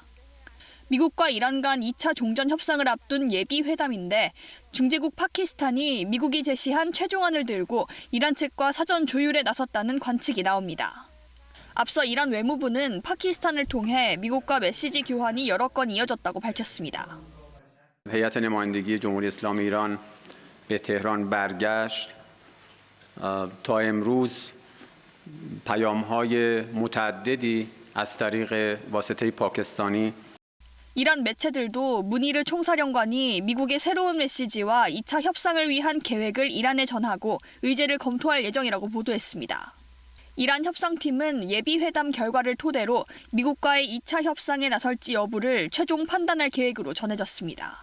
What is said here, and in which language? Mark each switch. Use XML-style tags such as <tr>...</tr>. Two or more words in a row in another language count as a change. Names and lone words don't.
<ko>미국과 이란 간 2차 종전 협상을 앞둔 예비 회담인데 중재국 파키스탄이 미국이 제시한 최종안을 들고 이란 측과 사전 조율에 나섰다는 관측이 나옵니다. 앞서 이란 외무부는 파키스탄을 통해 미국과 메시지 교환이 여러 건 이어졌다고 밝혔습니다.</ko> <fa>هیئت نمایندگی جمهوری اسلامی ایران به تهران برگشت تا امروز پیام‌های متعددی از طریق واسطه پاکستانی</fa> <ko>이란 매체들도 무니르 총사령관이 미국의 새로운 메시지와 2차 협상을 위한 계획을 이란에 전하고 의제를 검토할 예정이라고 보도했습니다. 이란 협상팀은 예비 회담 결과를 토대로 미국과의 2차 협상에 나설지 여부를 최종 판단할 계획으로 전해졌습니다.</ko>